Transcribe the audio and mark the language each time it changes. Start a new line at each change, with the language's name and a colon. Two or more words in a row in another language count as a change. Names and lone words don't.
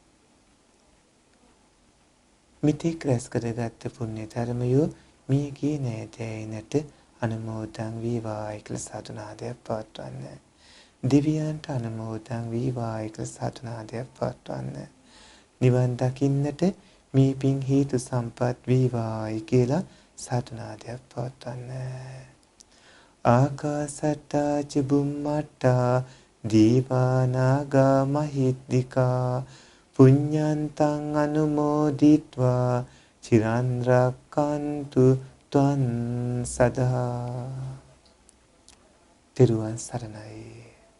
Sinhala: මිත්‍යක් රැස් කරගත් පුණ්‍ය ධර්මයෝ මියගේ නෑදෑයනට අනුමෝදන් වේවායි කියලා සාදුනාදයක් පවත්වන්න. දෙවියන්ට අනුමෝදන් වේවායි කියලා සාදුනාදයක් පවත්වන්න. නිවන් දකින්නට මේ පින් හේතු සම්පත් වේවායි කියලා සාදුනාදයක් පවත්වන්න.
Pali: ආකාසට්ටා ච බුම්මට්ටා දීවානාගා මහිද්దికා පුඤ්ඤන්තං අනුමෝදිත්වා චිරන් රැක්කන්තු ත්වං සදා.
Sinhala: තෙරුවන් සරණයි.